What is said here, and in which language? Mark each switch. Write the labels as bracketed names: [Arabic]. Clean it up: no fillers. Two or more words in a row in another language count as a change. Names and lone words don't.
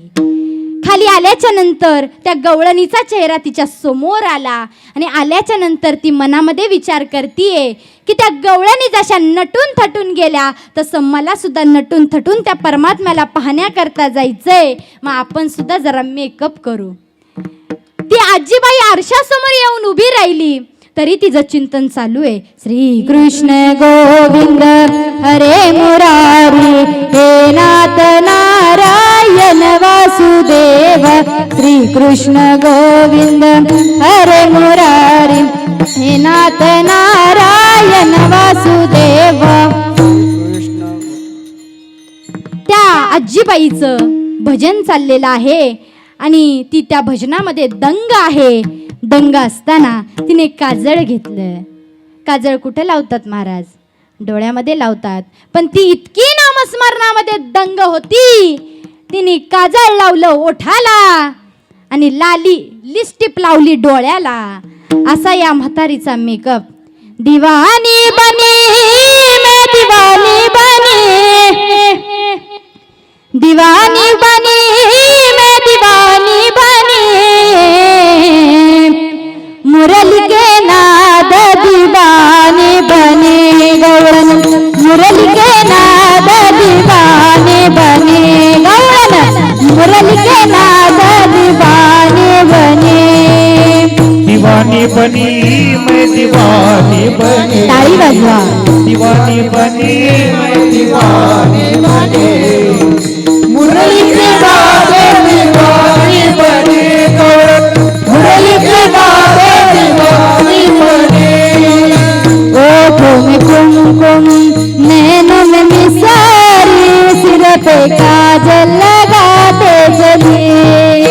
[Marathi] खाली आल्याच्या नंतर त्या गवळणीचा चेहरा तिच्या समोर आला आणि आल्याच्या नंतर ती मनामध्ये विचार करतीये की त्या गवळणी जशा नटून थटून गेल्या तसं मला सुद्धा नटून थटून त्या परमात्म्याला पाहण्याकरता जायचंय. मग आपण सुद्धा जरा मेकअप करू. ती आजीबाई आरशासमोर येऊन उभी राहिली तरी तिचं चिंतन चालू आहे. [Sanskrit] श्री कृष्ण गोविंद हरे मुरारी हे नाथ नारायण वासुदेवा. श्री कृष्ण गोविंद हरे मुरारी हे नाथ नारायण वासुदेवा. [Marathi] त्या आजीबाईचं भजन चाललेलं आहे आणि ती त्या भजनामध्ये दंग आहे. दंग असताना तिने काजळ घेतलं. काजळ कुठे लावतात महाराज? डोळ्यामध्ये लावतात. पण ती इतकी नामस्मरणामध्ये दंग होती, तिने काजळ लावलं ओठाला आणि लाली लिपस्टिक लावली डोळ्याला. असा या म्हातारीचा मेकअप. [Hindi] दीवानी बनी मैं दीवानी बनी, दीवानी बनी मैं दीवानी बनी, मुरली के नाद दीवानी बनी गौरन, मुरली के नाद दीवानी बनी गौरन, मुरली के नाद दीवानी बनी. दीवानी बनी मैं दीवानी बनी, [Marathi] टाळी वाजवा. [Hindi] दीवानी बनी मैं दीवानी बनी, मुरली के बाबे दीवानी बनी गौरन, मुरली के बाबे दीवानी बनी. ओठों में कुमकुम नैनों में मिसारी, सिर पे काजल लगाते चली.